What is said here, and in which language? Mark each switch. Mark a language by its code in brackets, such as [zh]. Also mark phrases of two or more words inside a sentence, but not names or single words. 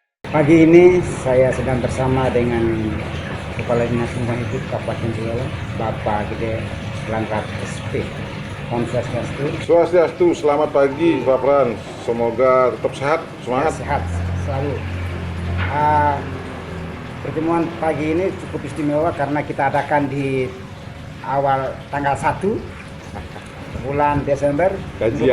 [id] Pagi ini saya sedang bersama dengan Kepala Dinas Lingkungan Hidup Kabupaten Buleleng, Bapak Gede Langkat SP. [ban] Om Swastiastu. Swastiastu, [id] selamat pagi Pak Pran. Semoga tetap sehat, Ya, semangat. sehat selalu. Ah, Pertemuan pagi ini cukup istimewa karena kita adakan di awal tanggal 1 bulan Desember, Gajian.